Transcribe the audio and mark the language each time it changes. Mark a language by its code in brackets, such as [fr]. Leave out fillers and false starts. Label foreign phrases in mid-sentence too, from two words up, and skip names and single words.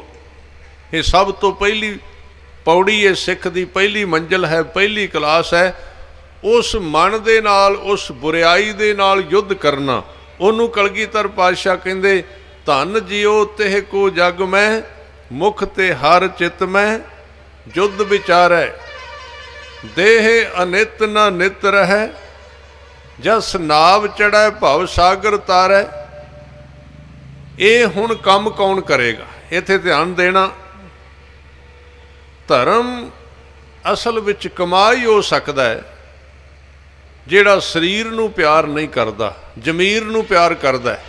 [pa] ਇਹ ਸਭ ਤੋਂ ਪਹਿਲੀ ਪੌੜੀ ਹੈ ਸਿੱਖ ਦੀ, ਪਹਿਲੀ ਮੰਜ਼ਿਲ ਹੈ, ਪਹਿਲੀ ਕਲਾਸ ਹੈ। ਉਸ ਮਨ ਦੇ ਨਾਲ, ਉਸ ਬੁਰਿਆਈ ਦੇ ਨਾਲ ਯੁੱਧ ਕਰਨਾ। ਉਹਨੂੰ ਕਲਗੀਧਰ ਪਾਤਸ਼ਾਹ ਕਹਿੰਦੇ [bra] धन्न जीओ तिह को जग मैं मुख ते हर चित मैं युद्ध विचारै। देह अनित न नित रहै, जस नाव चढ़ै भव सागर तारै। [pa] ਇਹ ਹੁਣ ਕੰਮ ਕੌਣ ਕਰੇਗਾ? ਇੱਥੇ ਧਿਆਨ ਦੇਣਾ। ਧਰਮ ਅਸਲ ਵਿੱਚ ਕਮਾਈ ਹੋ ਸਕਦਾ ਹੈ ਜਿਹੜਾ ਸਰੀਰ ਨੂੰ ਪਿਆਰ ਨਹੀਂ ਕਰਦਾ, ਜ਼ਮੀਰ ਨੂੰ ਪਿਆਰ ਕਰਦਾ ਹੈ।